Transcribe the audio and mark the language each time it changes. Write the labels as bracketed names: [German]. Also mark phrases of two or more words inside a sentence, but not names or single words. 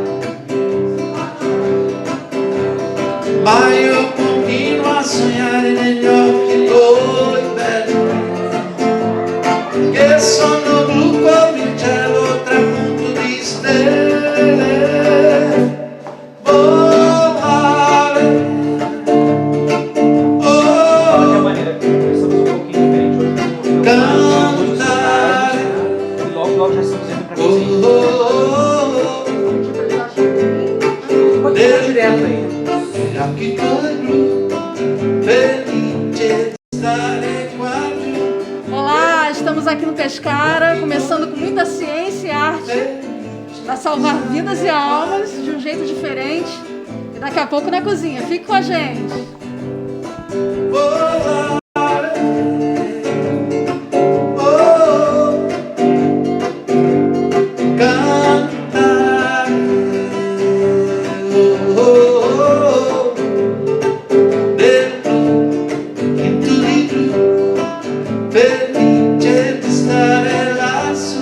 [Italian] Ma io continuo a sognare negli occhi tuoi belli, che sono blu come il cielo tramonto di stelle. Volare, [Portuguese] Qualche oh, maneira, começamos um pouquinho diferente hoje no [Italian] cantare, [Portuguese] e logo já estamos indo para a oh, cozinha. oh, Pode ir direto aí. [Italian] gli occhi tuoi blu, felice di stare qua giù. [Portuguese] Olá, estamos aqui no Pescara, começando com muita ciência e arte para salvar vidas e almas de um jeito diferente. E daqui a pouco na cozinha. Fique com a gente. [Italian] Volare, oh, cantare, oh, oh, nel blu, tinto di blu, felice di stare lassù.